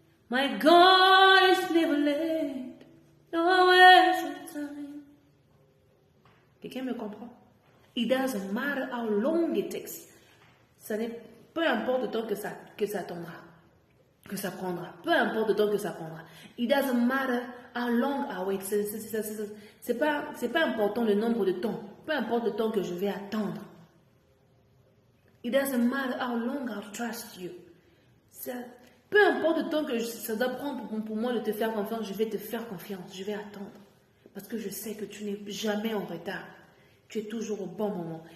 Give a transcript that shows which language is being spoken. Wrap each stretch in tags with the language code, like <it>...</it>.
<en>My God is never late, always on time.</en> <fr>Quelqu'un me comprend?</fr> <en>It doesn't matter how long it takes.</en> <fr>Peu importe le temps que ça attendra, que ça prendra. Peu importe le temps que ça prendra.</fr> <en>It doesn't matter how long I wait.</en> <fr>C'est pas important le nombre de temps. Peu importe le temps que je vais attendre.</fr> <en>It doesn't matter how long I trust you.</en> <fr>Peu importe le temps que ça doit prendre pour moi de te faire confiance, je vais te faire confiance. Je vais attendre. Parce que je sais que tu n'es jamais en retard. Tu es toujours au bon moment.</fr>